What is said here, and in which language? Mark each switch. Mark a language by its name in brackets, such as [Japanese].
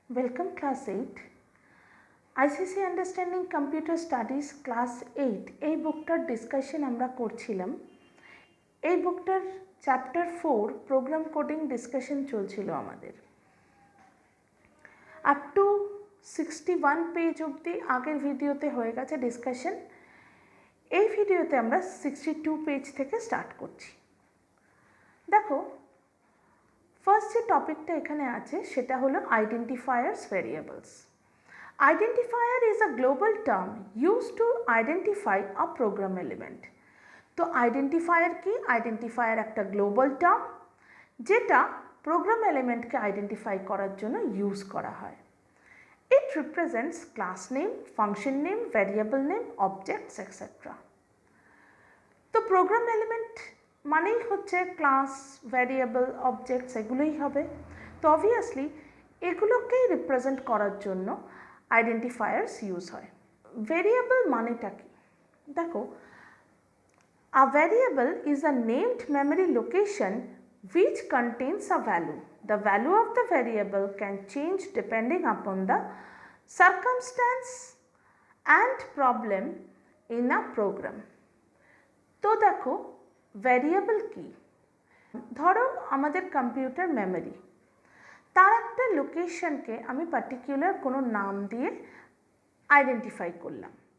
[English] Welcome class 8 ICC Understanding Computer Studies class 8 [Bangla] এই বুকটার discussion আমরা করছিলাম। এই বুকটার চ্যাপ্টার 4 প্রোগ্রাম কোডিং ডিসকাশন চলছিল আমাদের আপ টু 61 পেজ অবধি আগের ভিডিওতে হয়ে গেছে ডিসকাশন। এই ভিডিওতে আমরা 62 পেজ থেকে স্টার্ট করছি। দেখো ফার্স্ট যে টপিকটা এখানে আছে সেটা হলো identifiers variables. [English] Identifier is a global term used to identify a program element. [Bangla] তো আইডেন্টিফায়ার কি? আইডেন্টিফায়ার একটা গ্লোবাল টার্ম যেটা প্রোগ্রাম এলিমেন্টকে আইডেন্টিফাই করার জন্য ইউজ করা হয়। [English] It represents class name, function name, variable name, objects etcetera. [Bangla] তো প্রোগ্রাম এলিমেন্ট মানেই হচ্ছে ক্লাস, ভ্যারিয়েবল, অবজেক্টস এগুলোই হবে। তো অবভিয়াসলি এগুলোকেই রিপ্রেজেন্ট করার জন্য আইডেন্টিফায়ার্স ইউজ হয়। ভেরিয়েবল মানেটা কি? [English] দেখো, a variable is a named memory location which contains a value. The value of the variable can change depending upon the circumstance and problem in a program. [Bangla] তো দেখো variable কি? ধরো আমাদের computer memory, তার একটা লোকেশনকে আমি পার্টিকুলার কোনো নাম দিয়ে আইডেন্টিফাই করলাম।